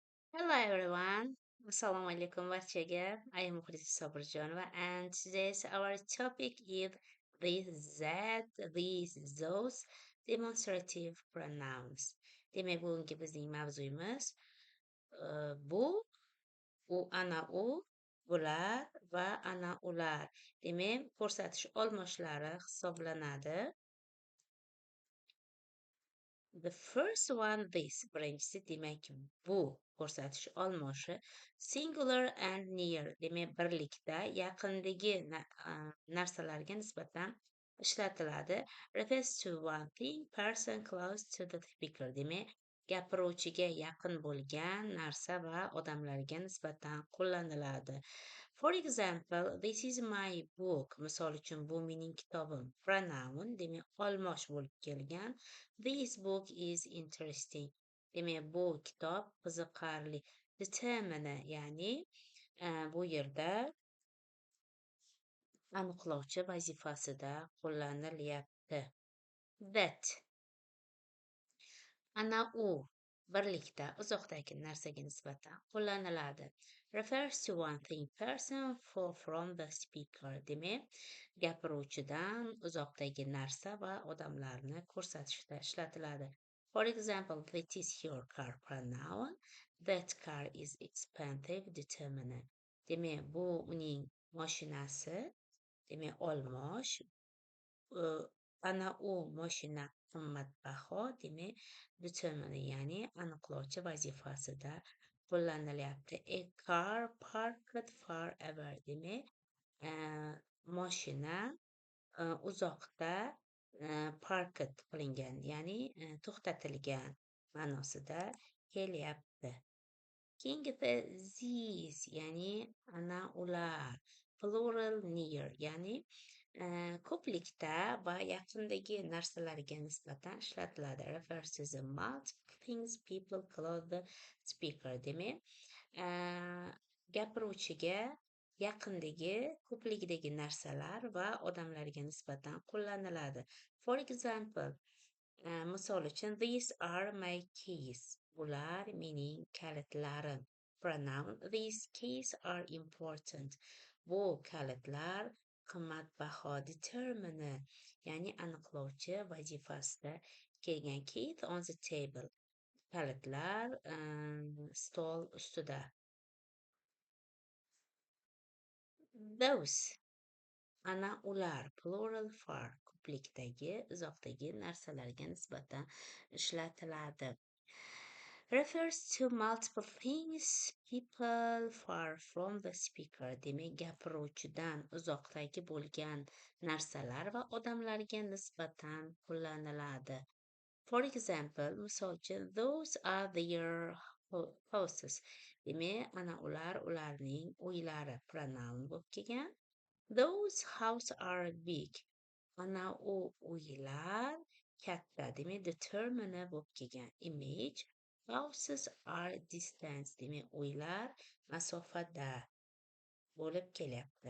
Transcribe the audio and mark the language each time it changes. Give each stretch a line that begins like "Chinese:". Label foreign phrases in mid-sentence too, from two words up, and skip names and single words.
English: Hello everyone.
Uzbek: Assalamu alaikum barchaga.
English: I am Mukhlis Sabirjonova and today's our topic is this, that, these, those demonstrative pronouns.
Uzbek: Demak, bugungi bizning mavzuyimiz bu, ana u, bular va ana ular. Demak, ko'rsatish olmoshlari hisoblanadi.
English: The first one this
Uzbek: birinchisi demak bu ko'rsatish olmoshi
English: singular and near
Uzbek: demak birlikda yaqindagi narsalarga nisbatan ishlatiladi.
English: Refers to one thing person close to the speaker
Uzbek: demak gapiruvchiga yaqin bo'lgan narsa va odamlarga nisbatan qo'llaniladi.
English: For example, this is my book.
Uzbek: Misol uchun bu mening kitobim. Pronoun demak olmosh bo'lib kelgan.
English: This book is interesting.
Uzbek: Demak, bu kitob qiziqarli. Determine, ya'ni bu yerda aniqlovchi vazifasida qo'llanilyapti.
English: That.
Uzbek: Ana u birlikda uzoqdagi narsaga nisbatan qo'llaniladi.
English: Refers to one thing person for from the speaker.
Uzbek: Demak, gapiruvchidan uzoqdagi narsa va odamlarni ko'rsatishda ishlatiladi.
English: For example, that is your car pronoun. That car is expensive determinant.
Uzbek: Demak, bu uning mashinasi. Demak, olmosh. Ana u mashina qimmatbaho demak determine ya'ni aniqlovchi vazifasida qo'llanilyapti.
English: A car parked far away
Uzbek: demak mashina uzoqda parked qilingan ya'ni to'xtatilgan ma'nosida kelyapti. Keyingisi these ya'ni ana ular
English: plural near
Uzbek: ya'ni ko'plikda va yaqindagi narsalarga nisbatan ishlatiladi.
English: Refers to the multiple things people close the speaker
Uzbek: demak gapiruvchiga yaqindagi ko'pligidagi narsalar va odamlarga nisbatan qo'llaniladi.
English: For example,
Uzbek: misol uchun
English: these are my keys.
Uzbek: Bular mening kalitlarim.
English: Pronoun these keys are important.
Uzbek: Bu kalitlar qimmatbaho. Determine ya'ni aniqlovchi vazifasida kelgan.
English: Keys on the table.
Uzbek: Kalitlar stol ustida. Those ana ular
English: plural for
Uzbek: ko'plikdagi uzoqdagi narsalarga nisbatan ishlatiladi.
English: Refers to multiple things people far from the speaker
Uzbek: demak gapiruvchidan uzoqdagi bo'lgan narsalar va odamlarga nisbatan qo'llaniladi.
English: For example,
Uzbek: misol uchun
English: those are their houses
Uzbek: demak ana ular ularning uylari pronoun bo'lib kelgan.
English: Those houses are big.
Uzbek: Ana u uylar katta demak determine bo'lib kelgan.
English: Image houses are distant
Uzbek: demak uylar masofada bo'lib kelyapti.